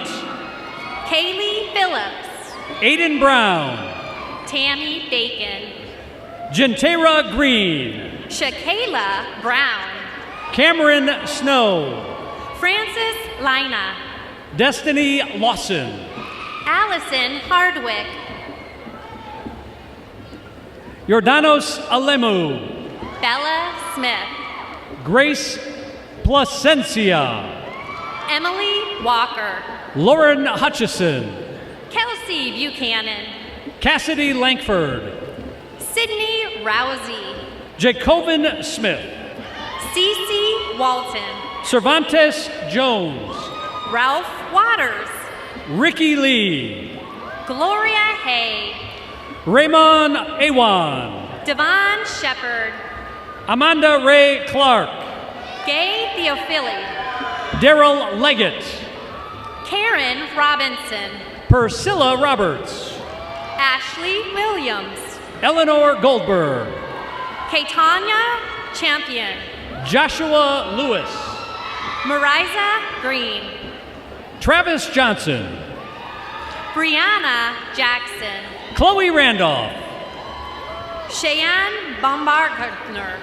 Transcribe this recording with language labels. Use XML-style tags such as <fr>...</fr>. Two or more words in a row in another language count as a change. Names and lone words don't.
<en>Kaylee Phillips. Aiden Brown. Tammy Bacon. Gentera Green. Shakayla Brown. Cameron Snow. Francis Lina. Destiny Lawson. Allison Hardwick. Jordanos Alemu. Bella Smith. Grace Placencia. Emily Walker. Lauren Hutchison. Kelsey Buchanan. Cassidy Langford. Sydney Rousey. Jacobin Smith. Cece Walton. Cervantes Jones. Ralph Waters. Ricky Lee. Gloria Hay. Raymond Awan. Devon Shepard. Amanda Ray Clark. Gay Theophily. Daryl Leggett. Karen Robinson. Priscilla Roberts. Ashley Williams. Eleanor Goldberg. Kaitanya Champion. Joshua Lewis. Mariza Green. Travis Johnson. Brianna Jackson. Chloe Randolph. Cheyenne Baumgartner.</en>